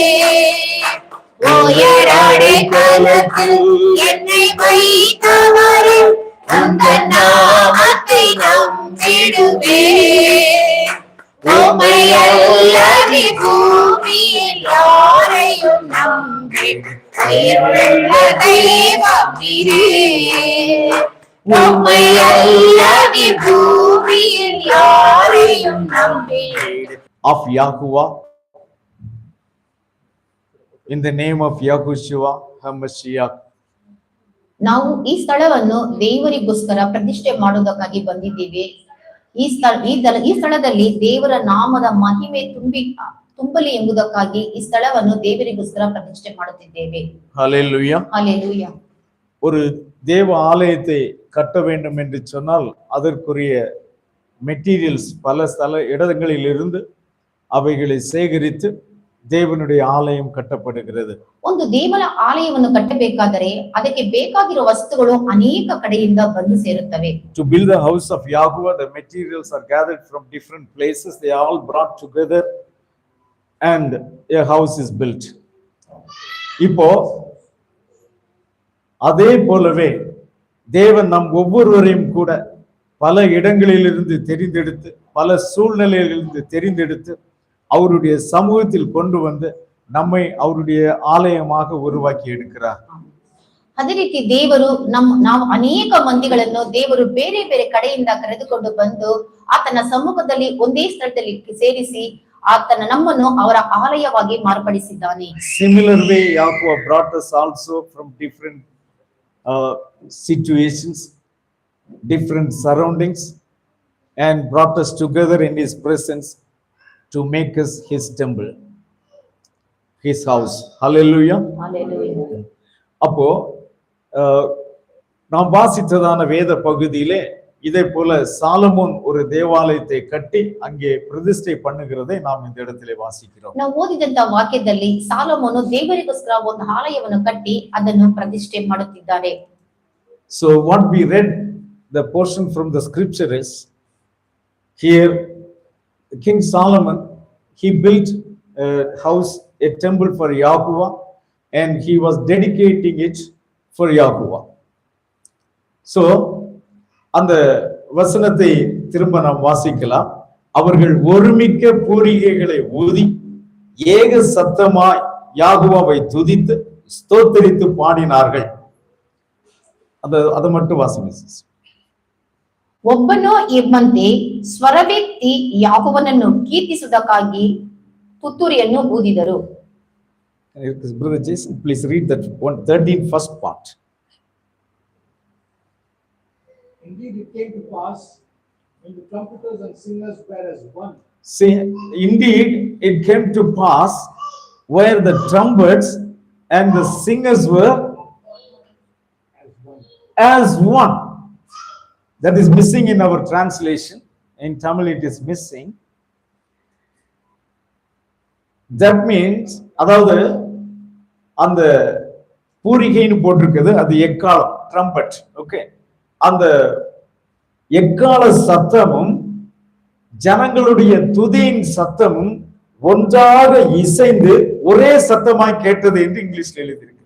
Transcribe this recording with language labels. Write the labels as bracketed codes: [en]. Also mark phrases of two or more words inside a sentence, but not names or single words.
[ta] உயரடை களத்தில் என்னை வைத்தவரில் உந்தன் நாமத்தை நம்பிடுவே உம்மை அல்லாதி பூமியில் யாரையும் நம்பி உயிருள்ள தெய்வம் நீரே உம்மை அல்லாதி பூமியில் யாரையும் நம்பி [en] of Yahuwah, in the name of Yahushua HaMashiach. [kn] ನಾವು ಈ ಸ್ಥಳವನ್ನು ದೇವರಿಗೋಸ್ಕರ ಪ್ರತಿಷ್ಠೆ ಮಾಡುವುದಕ್ಕಾಗಿ ಬಂದಿದ್ದೇವೆ. ಈ ಸ್ಥಳದಲ್ಲಿ ದೇವರ ನಾಮದ ಮಹಿಮೆ ತುಂಬಲಿ ಎಂಬುದಕ್ಕಾಗಿ ಈ ಸ್ಥಳವನ್ನು ದೇವರಿಗೋಸ್ಕರ ಪ್ರತಿಷ್ಠೆ ಮಾಡುತ್ತಿದ್ದೇವೆ. [en] Hallelujah. [ta] ஹல்லேலூயா. ஒரு தேவ ஆலயத்தை கட்ட வேண்டும் என்று சொன்னால் அதற்குரிய மெட்டீரியல்ஸ் பல இடங்களில் இருந்து அவைகளை சேகரித்து தேவனுடைய ஆலயம் கட்டப்படுகிறது. [kn] ಒಂದು ದೇವರ ಆಲಯವನ್ನು ಕಟ್ಟಬೇಕಾದರೆ ಅದಕ್ಕೆ ಬೇಕಾಗಿರುವ ವಸ್ತುಗಳು ಅನೇಕ ಕಡೆಯಿಂದ ಬಂದು ಸೇರುತ್ತವೆ. [en] To build the house of Yahuwah, the materials are gathered from different places. They are all brought together and a house is built. [ta] இப்போ அதே போலவே தேவன் நம் ஒவ்வொருவரையும் கூட பல இடங்களிலிருந்து தெரிந்தெடுத்து பல சூழ்நிலையிலிருந்து தெரிந்தெடுத்து அவருடைய சமூகத்தில் கொண்டு வந்து நம்மை அவருடைய ஆலயமாக உருவாக்கி எடுக்கிறார். [kn] ಅದೇ ರೀತಿ ದೇವರು ನಾವು ಅನೇಕ ಮಂದಿಗಳನ್ನು ದೇವರು ಬೇರೆ ಬೇರೆ ಕಡೆಯಿಂದ ಕರೆದುಕೊಂಡು ಬಂದು ಆತನ ಸಮ್ಮುಖದಲ್ಲಿ ಒಂದೇ ಸ್ಥಳದಲ್ಲಿ ಸೇರಿಸಿ ಆತನ ನಮ್ಮನ್ನು ಅವರ ಆಲಯವಾಗಿ ಮಾರ್ಪಡಿಸಿದ್ದಾನೆ. [en] Similar way Yahuwah brought us also from different situations, different surroundings and brought us together in his presence to make us his temple, his house. Hallelujah. [ta] ஹல்லேலூயா. அப்போ நாம் வாசித்ததான வேத பகுதியிலே இதே போல சாலமோன் ஒரு தேவாலயத்தை கட்டி அங்கே பிரதிஷ்டை பண்ணுகிறதை நாம் இந்த இடத்திலே வாசிக்கிறோம். [kn] ನಾವು ಓದಿದಂತ ವಾಕ್ಯದಲ್ಲಿ ಸಾಲೋಮೋನು ದೇವರಿಗೋಸ್ಕರ ಒಂದು ಆಲಯವನ್ನು ಕಟ್ಟಿ ಅದನ್ನು ಪ್ರತಿಷ್ಠೆ ಮಾಡುತ್ತಿದ್ದಾರೆ. [en] So what we read, the portion from the scripture is here King Solomon, he built a house, a temple for Yahuwah, and he was dedicating it for Yahuwah. [ta] So அந்த வசனத்தை திரும்ப நாம் வாசிக்கலாம். அவர்கள் ஒருமிக்க பூரிகைகளை ஊதி ஏக சத்தமாய் யாகுவாவை துதித்து ஸ்தோத்திரித்து பாடினார்கள். அதை மட்டும் வாசிங்க. [kn] ಒಬ್ಬನೋ ಎಂಬಂತೆ ಸ್ವರವೆತ್ತಿ ಯಾಹೋವನನ್ನು ಕೀರ್ತಿಸುವುದಕ್ಕಾಗಿ ತುತ್ತೂರಿಯನ್ನು ಊದಿದರು. [en] Brother Jason, please read that 113 first part. Indeed, it came to pass when the trumpeters and singers were as one. See, indeed, it came to pass where the trumpets and the singers were as one. That is missing in our translation. In Tamil, it is missing. That means, [ta] அதாவது அந்த பூரிகைன்னு போட்டிருக்குது, அது எக்காலம், ட்ரம்பட். ஓகே, அந்த எக்கால சத்தமும் ஜனங்களுடைய துதியின் சத்தமும் ஒன்றாக இசைந்து ஒரே சத்தமாய் கேட்டது என்று இங்கிலீஷ்ல எழுதியிருக்கு.